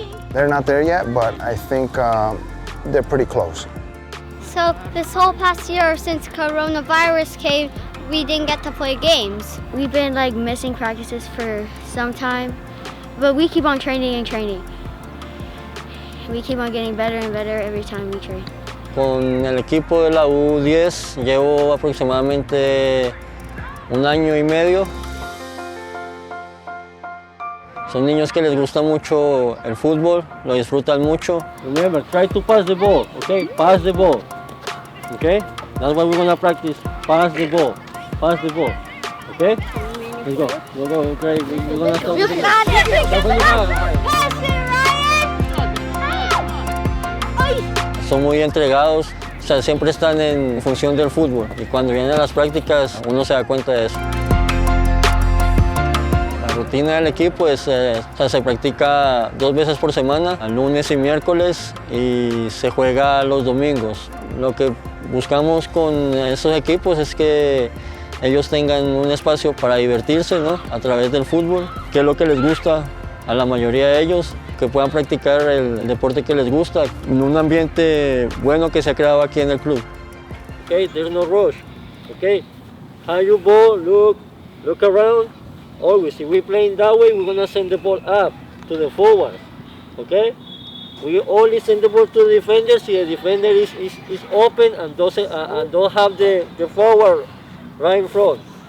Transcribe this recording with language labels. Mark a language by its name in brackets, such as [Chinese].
[English] They're not there yet, but I think they're pretty close. So this whole past year since coronavirus came, we didn't get to play games. We've been like missing practices for some time, but we keep on training and training. We keep on getting better and better every time we train. [Spanish] Con el equipo de la U10 llevo aproximadamente 1 año y medio. Son niños que les gusta mucho el fútbol, lo disfrutan mucho. [English] Remember, try to pass the ball, okay? Pass the ball, okay? That's what we're gonna practice. Pass the ball, okay? Let's go, okay? We're gonna stop. You got it! Pass it, Ryan! [Spanish] Son muy entregados, o sea, siempre están en función del fútbol y cuando vienen a las prácticas uno se da cuenta de eso. La rutina del equipo se practica 2 veces por semana, lunes y miércoles, y se juega los domingos. Lo que buscamos con esos equipos es que ellos tengan un espacio para divertirse, ¿no? A través del fútbol, que es lo que les gusta a la mayoría de ellos, que puedan practicar el deporte que les gusta en un ambiente bueno que se ha creado aquí en el club. [English] Okay, there's no rush. Okay, hand your ball, look around. Always, if we're playing that way, we're gonna send the ball up to the forward. Okay, we only send the ball to the defender if the defender is open and don't have the forward right in front.